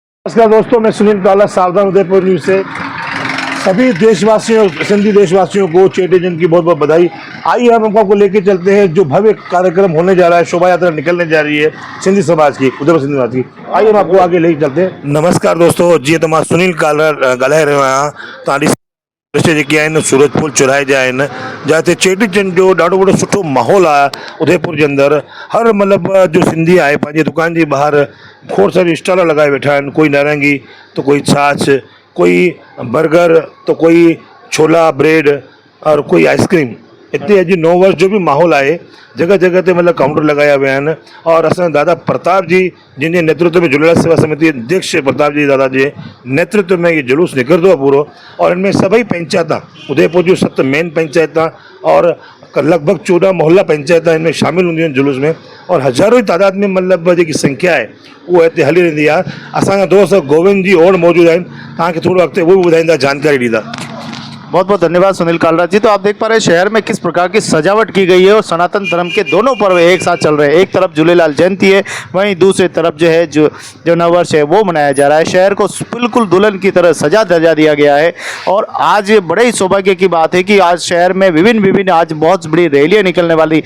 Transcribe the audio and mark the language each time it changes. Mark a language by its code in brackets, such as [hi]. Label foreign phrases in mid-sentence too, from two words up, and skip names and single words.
[hi] नमस्कार दोस्तों, मैं सुनील काला, सावधान उदयपुर न्यूज़ से सभी देशवासियों, सिंधी देशवासियों को चेटी चंद की बहुत बहुत बधाई। आइए हम आपको लेके चलते हैं जो भव्य कार्यक्रम होने जा रहा है, शोभा यात्रा निकलने जा रही है सिंधी समाज की, उदयपुर सिंधी समाज की। आइए हम आपको आगे लेके चलते हैं। [sd] नमस्कार दोस्तों, जी तो मां सुनील काला ॻाल्हाए रहियो आहियां। तव्हां दृश्य जेके आहिनि सूरजपुर चौराहे जा आहिनि, जिते चेटी चंड जो ॾाढो वॾो सुठो माहौल आहे उदयपुर जे अंदरि। हर मतिलबु जो सिंधी आहे पंहिंजी दुकान जे ॿाहिरि खोड़ सारी स्टॉल [hi] लगाए बैठा [sd] आहिनि। [hi] कोई नारंगी तो कोई छाछ, कोई बर्गर तो कोई छोला ब्रेड और कोई आइसक्रीम। [sd] हिते अॼु नओं वर्ष जो बि माहौल आहे, जगह जगह ते मतिलबु काउंटर लगाया विया आहिनि। और असां दादा प्रताप जी जिन जे नेतृत्व में झूलेलाल सेवा समिति अध्यक्ष प्रताप जी दादा जे नेतृत्व में ये जुलूस निकिरंदो आहे पूरो। और इनमें सभई पंचायत उदयपुर जूं 7 मेन पंचायत [hi] और लगभग [sd] 14 मोहल्ला पंचायत इनमें शामिल हूंदियूं आहिनि जुलूस में। और हज़ारों ई तादाद में मतिलबु जेकी संख्या आहे उहा हिते हली रहंदी आहे। असांजा दोस्त गोविंद जी और मौजूदु आहिनि, तव्हांखे थोरो अॻिते उहो बि ॿुधाईंदा, जानकारी ॾींदा। [hi] बहुत बहुत धन्यवाद सुनील कालरा जी। तो आप देख पा रहे हैं शहर में किस प्रकार की सजावट की गई है और सनातन धर्म के दोनों पर्व एक साथ चल रहे हैं। एक तरफ झूलेलाल जयंती है, वहीं दूसरी तरफ जो है जो नववर्ष है वो मनाया जा रहा है। शहर को बिल्कुल दुल्हन की तरह सजा धजा दिया गया है। और आज बड़े ही सौभाग्य की बात है कि आज शहर में विभिन्न आज बहुत बड़ी रैलियाँ निकलने वाली।